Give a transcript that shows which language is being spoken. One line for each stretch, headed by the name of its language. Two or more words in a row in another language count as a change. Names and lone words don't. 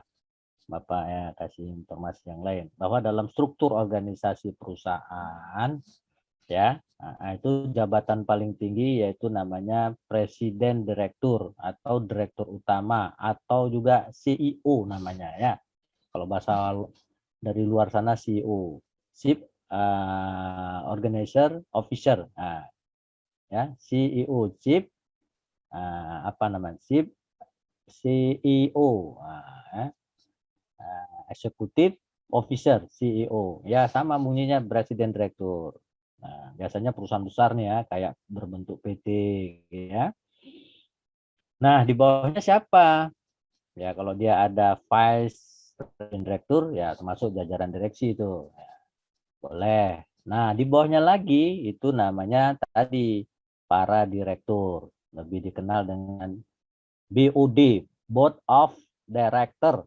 Indonesian: Bapak ya kasih informasi yang lain bahwa dalam struktur organisasi perusahaan ya, itu jabatan paling tinggi yaitu namanya presiden direktur atau direktur utama atau juga CEO namanya ya. Kalau bahasa dari luar sana CEO,
English: Chief Organizer Officer.
Indonesian: Ya, CEO,
English: Chief Chief CEO. Executive Officer, CEO.
Indonesian: Ya, sama bunyinya presiden direktur. Nah, biasanya perusahaan besar nih ya, kayak berbentuk PT ya. Nah, di bawahnya siapa? Ya, kalau dia ada
English: vice president
Indonesian: direktur ya termasuk jajaran direksi itu. Ya, boleh. Nah, di bawahnya lagi itu namanya tadi para direktur, lebih dikenal dengan BOD,
English: Board of Director.